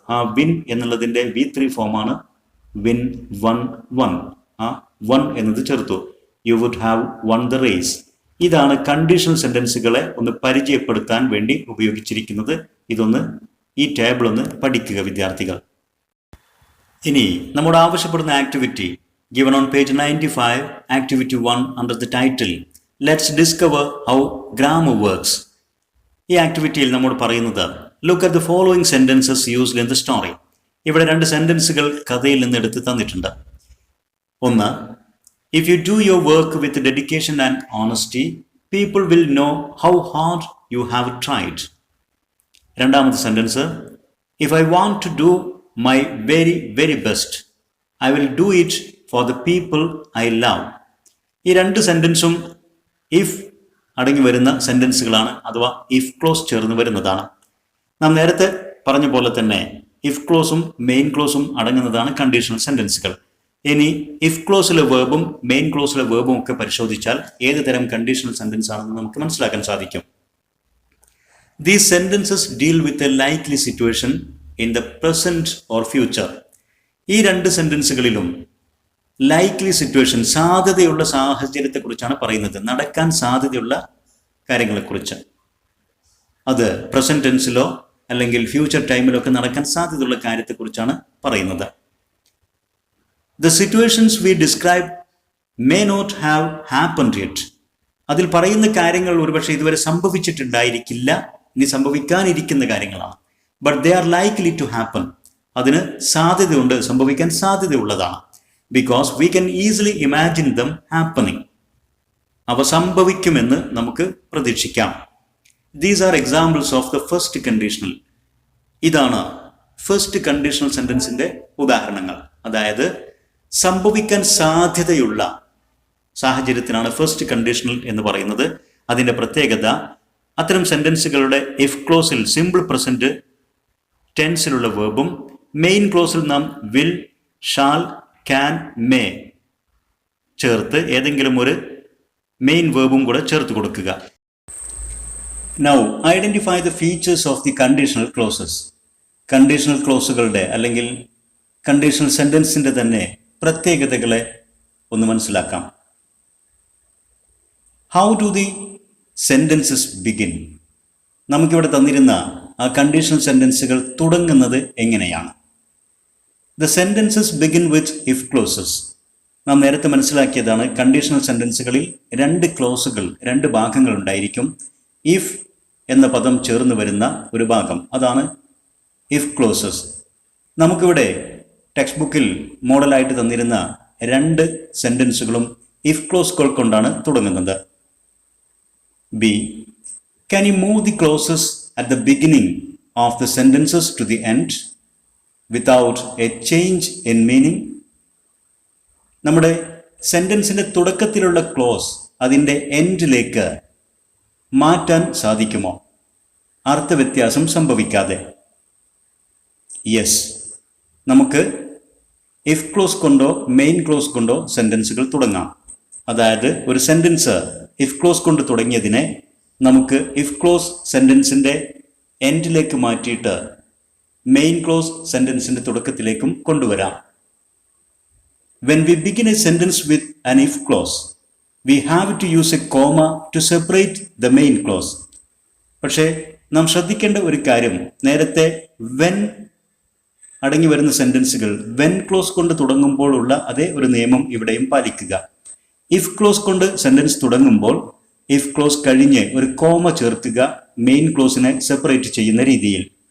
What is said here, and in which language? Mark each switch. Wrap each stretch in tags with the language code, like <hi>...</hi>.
<ml>ആ വിൻ എന്നുള്ളതിൻ്റെ V3 ഫോമാണ് വിൻ വൺ വൺ. ആ വൺ എന്നത് ചേർത്തു.</ml> <en>You would have won the race.</en> <ml>ഇതാണ് കണ്ടീഷണൽ സെന്റൻസുകളെ ഒന്ന് പരിചയപ്പെടുത്താൻ വേണ്ടി ഉപയോഗിച്ചിരിക്കുന്നത്. ഇതൊന്ന് ഈ ടേബിൾ ഒന്ന് പഠിക്കുക വിദ്യാർത്ഥികൾ. ഇനി നമ്മോട് ആവശ്യപ്പെടുന്ന</ml> <en>Activity given on page 95, activity 1 under the title let's discover how grammar works.</en> <ml>ഈ ആക്ടിവിറ്റിയിൽ നമ്മോട് പറയുന്നത്</ml> <en>look at the following sentences used in the story.</en> <ml>ഇവിടെ 2 സെന്റൻസുകൾ കഥയിൽ നിന്ന് എടുത്ത് തന്നിട്ടുണ്ട്.</ml> <en>ഒന്ന്, if you do your work with dedication and honesty, people will know how hard you have tried.</en> <ml>രണ്ടാമത്തെ sentence,</ml> <en>if I want to do my very very best, I will do it for the people I love.</en> <ml>ഈ 2 സെന്റൻസും if അടങ്ങി വരുന്ന സെന്റൻസുകളാണ്, അഥവാ if close ചേർന്ന് വരുന്നതാണ്. നാം നേരത്തെ പറഞ്ഞ പോലെ തന്നെ ഇഫ് ക്ലോസും മെയിൻ ക്ലോസും അടങ്ങുന്നതാണ് കണ്ടീഷണൽ സെന്റൻസുകൾ. ഇനി ഇഫ് ക്ലോസിലെ വേർബും മെയിൻ ക്ലോസിലെ വേർബും ഒക്കെ പരിശോധിച്ചാൽ ഏത് തരം കണ്ടീഷണൽ സെന്റൻസ് ആണെന്ന് നമുക്ക് മനസ്സിലാക്കാൻ സാധിക്കും.</ml> <en>These sentences deal with a likely situation in the present or future.</en> <ml>ഈ 2 സെന്റൻസുകളിലും ലൈക്ലി സിറ്റുവേഷൻ, സാധ്യതയുള്ള സാഹചര്യത്തെക്കുറിച്ചാണ് പറയുന്നത്, നടക്കാൻ സാധ്യതയുള്ള കാര്യങ്ങളെക്കുറിച്ച്. അത് പ്രസന്റ് ടെൻസിലോ അല്ലെങ്കിൽ ഫ്യൂച്ചർ ടൈമിലോ ഒക്കെ നടക്കാൻ സാധ്യതയുള്ള കാര്യത്തെക്കുറിച്ചാണ് പറയുന്നത്.</ml> <en>The situations we describe may not have happened yet.</en> <ml>അതിൽ പറയുന്ന കാര്യങ്ങൾ ഒരുപക്ഷെ ഇതുവരെ സംഭവിച്ചിട്ടുണ്ടായിരിക്കില്ല, ഇനി സംഭവിക്കാനിരിക്കുന്ന കാര്യങ്ങളാണ്.</ml> <en>But they are likely to happen.</en> <ml>അതിന് സാധ്യതയുണ്ട്, സംഭവിക്കാൻ സാധ്യതയുള്ളതാണ്.</ml> <en>Because we can easily imagine them happening.</en> <ml>അവ സംഭവിക്കുമെന്ന് നമുക്ക് പ്രതീക്ഷിക്കാം.</ml> <en>These are examples of the first conditional.</en> <ml>ഇതാണ് ഫസ്റ്റ് കണ്ടീഷണൽ സെന്റൻസിന്റെ ഉദാഹരണങ്ങൾ. അതായത് സംഭവിക്കാൻ സാധ്യതയുള്ള സാഹചര്യത്തിനാണ് ഫസ്റ്റ് കണ്ടീഷണൽ എന്ന് പറയുന്നത്. അതിന്റെ പ്രത്യേകത, അത്തരം സെന്റൻസുകളുടെ ഇഫ് ക്ലോസിൽ സിമ്പിൾ പ്രസന്റ് ടെൻസിലുള്ള വേർബും മെയിൻ ക്ലോസിൽ നാം വിൽ, ഷാൽ, ക്യാൻ, മേ ചേർത്ത് ഏതെങ്കിലും ഒരു മെയിൻ വേർബും കൂടെ ചേർത്ത് കൊടുക്കുക.</ml> <en>Now identify the features of the conditional clauses.</en> <ml>Conditional ക്ലോസുകളുടെ അല്ലെങ്കിൽ കണ്ടീഷണൽ സെന്റൻസിന്റെ തന്നെ പ്രത്യേകതകളെ ഒന്ന് മനസ്സിലാക്കാം.</ml> <en>How do the sentences begin?</en> <ml>നമുക്കിവിടെ തന്നിരുന്ന ആ കണ്ടീഷണൽ സെന്റൻസുകൾ തുടങ്ങുന്നത് എങ്ങനെയാണ്?</ml> <en>The sentences begin with if clauses.</en> <ml>നാം നേരത്തെ മനസ്സിലാക്കിയതാണ്, കണ്ടീഷണൽ സെന്റൻസുകളിൽ 2 ക്ലോസുകൾ, 2 ഭാഗങ്ങൾ ഉണ്ടായിരിക്കും. ഇഫ് എന്ന പദം ചേർന്ന് വരുന്ന ഒരു ഭാഗം, അതാണ് ഇഫ് ക്ലോസസ്. നമുക്കിവിടെ ടെക്സ്റ്റ് ബുക്കിൽ മോഡലായിട്ട് തന്നിരുന്ന 2 സെന്റൻസുകളും ഇഫ് ക്ലോസുകൾ കൊണ്ടാണ് തുടങ്ങുന്നത്.</ml> <en>B, can you move the clauses at the beginning of the sentences to the end without a change in meaning?</en> <ml>നമ്മുടെ സെന്റൻസിന്റെ തുടക്കത്തിലുള്ള ക്ലോസ് അതിൻ്റെ എൻഡിലേക്ക് മാറ്റാൻ സാധിക്കുമോ, അർത്ഥവ്യത്യാസം സംഭവിക്കാതെ? യെസ്, നമുക്ക് ഇഫ് ക്ലോസ് കൊണ്ടോ മെയിൻ ക്ലോസ് കൊണ്ടോ സെന്റൻസുകൾ തുടങ്ങാം. അതായത് ഒരു സെന്റൻസ് ഇഫ് ക്ലോസ് കൊണ്ട് തുടങ്ങിയതിനെ നമുക്ക് ഇഫ് ക്ലോസ് സെന്റൻസിന്റെ എൻഡിലേക്ക് മാറ്റിയിട്ട് മെയിൻ ക്ലോസ് സെന്റൻസിന്റെ തുടക്കത്തിലേക്കും കൊണ്ടുവരാം.</ml> <en>When we begin a sentence with an if clause, we have to use a comma to separate the main clause.</en> <ml>പക്ഷേ നാം ശ്രദ്ധിക്കേണ്ട ഒരു കാര്യം, നേരത്തെ when അടങ്ങി വരുന്ന സെന്റൻസുകൾ when ക്ലോസ് കൊണ്ട് തുടങ്ങുമ്പോൾ അതേ ഒരു നിയമം ഇവിടെയും പാലിക്കുക. ഇഫ് ക്ലോസ് കൊണ്ട് സെന്റൻസ് തുടങ്ങുമ്പോൾ ഇഫ് ക്ലോസ് കഴിഞ്ഞ് ഒരു കോമ ചേർക്കുക, മെയിൻ ക്ലോസിനെ സെപ്പറേറ്റ് ചെയ്യുന്ന രീതിയിൽ.</ml>